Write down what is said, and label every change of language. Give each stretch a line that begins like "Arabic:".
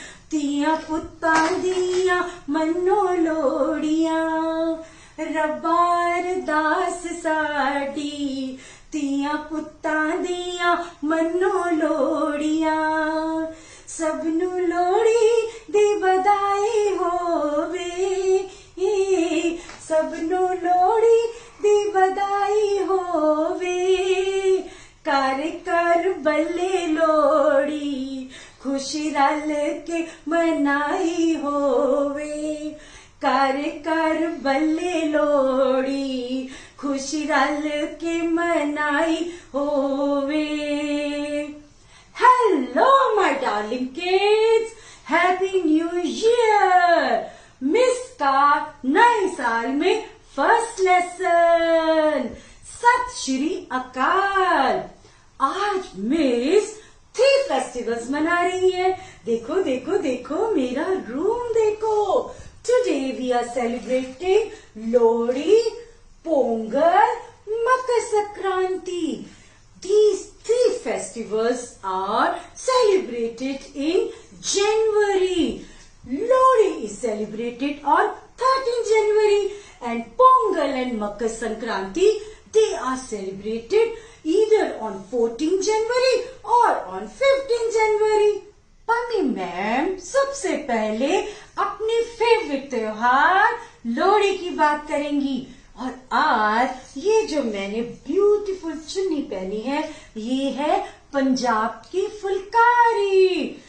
Punjabi: ਧੀਆਂ ਪੁੱਤਾਂ ਦੀਆਂ ਮੰਨੋ ਲੋੜੀਆਂ, ਰੱਬਾ ਅਰਦਾਸ ਸਾਡੀ ਧੀਆਂ ਪੁੱਤਾਂ ਦੀਆਂ ਮੰਨੋ ਲੋੜੀਆਂ। ਸਭ ਨੂੰ ਲੋਹੜੀ ਦੀ ਵਧਾਈ ਹੋਵੇ, ਸਭ ਨੂੰ ਲੋਹੜੀ ਦੀ ਵਧਾਈ ਹੋਵੇ। ਘਰ ਘਰ ਬੱਲੇ ਲੋਹੜੀ खुशी रल के मनाई होवे, कर कर बल्ले लोहड़ी खुशी रल के मनाई होवे।
English: Hello my darling kids, happy new year.
Hindi: Miss का नए साल में फर्स्ट लेसन। सत श्री अकाल। आज मिस 3 फेस्टिवल्स मना रही है। देखो देखो देखो मेरा रूम देखो।
English: today we are celebrating
Hindi: Lohri, Pongal, Makar Sankranti.
English: These 3 festivals are celebrated in January. Lohri is celebrated on 13 January and Pongal and Makar Sankranti, they are celebrated either on 14 January or on 15 January.
Hindi: Pammi ma'am सबसे पहले अपने favourite त्योहार लोहड़ी की बात करेंगी। और आज ये जो मैंने ब्यूटीफुल चुन्नी पहनी है, ये है पंजाब की फुलकारी।